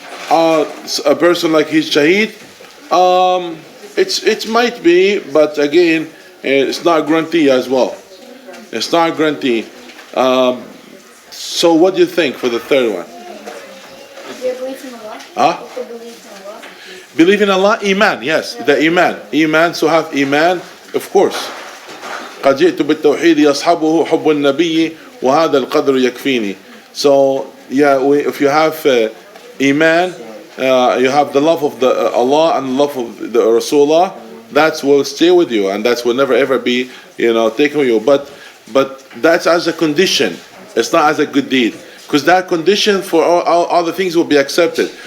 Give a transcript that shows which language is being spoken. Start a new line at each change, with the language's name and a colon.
English: A person like his shaheed. It might be, but again, it's not guarantee as well. It's not guarantee. So what do you think for the third one? Your belief in Allah? Huh? The belief in Allah? Believe in Allah, iman, yes, the iman. Iman, so have iman, of course.
Arabic: قد جئت بالتوحيد يصحبه حب النبي وهذا القدر يكفيني.
English: So yeah, if you have iman, you have the love of the Allah and the love of the Rasulullah, that will stay with you, and that will never ever be, taken with you. But that's as a condition. It's not as a good deed, because that condition for all other things will be accepted.